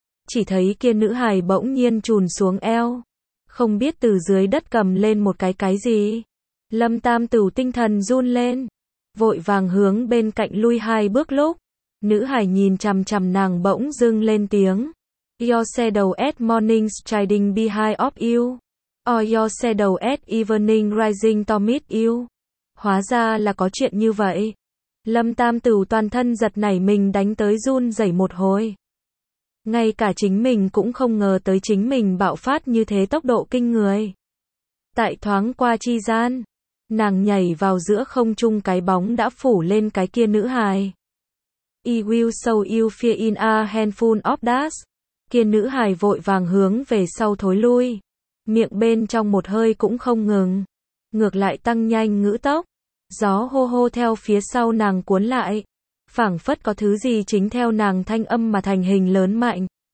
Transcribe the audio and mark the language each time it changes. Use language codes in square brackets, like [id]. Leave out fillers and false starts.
[vi] Chỉ thấy kia nữ hài bỗng nhiên chùn xuống eo. Không biết từ dưới đất cầm lên một cái gì. Lâm Tam Tửu tinh thần run lên. Vội vàng hướng bên cạnh lui hai bước lúc. Nữ hài nhìn chằm chằm nàng bỗng dưng lên tiếng. [en] Your shadow at morning striding behind of you. Or your shadow at evening rising to meet you. [vi] Hóa ra là có chuyện như vậy. Lâm Tam Tửu toàn thân giật nảy mình đánh tới run rẩy một hồi. Ngay cả chính mình cũng không ngờ tới chính mình bạo phát như thế tốc độ kinh người. Tại thoáng qua chi gian. Nàng nhảy vào giữa không trung cái bóng đã phủ lên cái kia nữ hài. [en] I will show you fear in a handful of dust. [vi] Kia nữ hài vội vàng hướng về sau thối lui. Miệng bên trong một hơi cũng không ngừng. Ngược lại tăng nhanh ngữ tốc. Gió hô hô theo phía sau nàng cuốn lại. Phảng phất có thứ gì chính theo nàng thanh âm mà thành hình lớn mạnh.